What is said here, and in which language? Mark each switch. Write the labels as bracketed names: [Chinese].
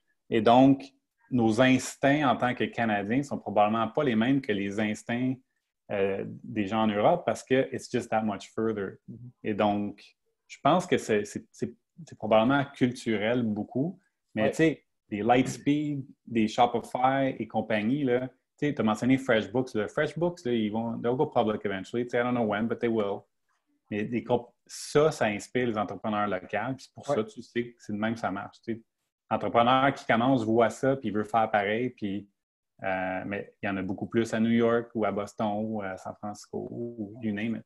[French] Et donc, nos instincts en tant que Canadiens sont probablement pas les mêmes que les instincts des gens en Europe parce que [English] it's just that much further. [French] Et donc, je pense que c'est probablement culturel beaucoup, mais tu sais, des Lightspeed, des Shopify et compagnie, là, tu sais, tu as mentionné FreshBooks. Là. [English] FreshBooks, [French] là, [English] they'll go public eventually. I don't know when, but they will. [French] Mais ça inspire les entrepreneurs locaux. Puis pour ça, tu sais que c'est de même que ça marche. Tu sais. L'entrepreneur qui commence voit ça, puis il veut faire pareil, puis mais il y en a beaucoup plus à New York ou à Boston ou à San Francisco ou [English] you name it.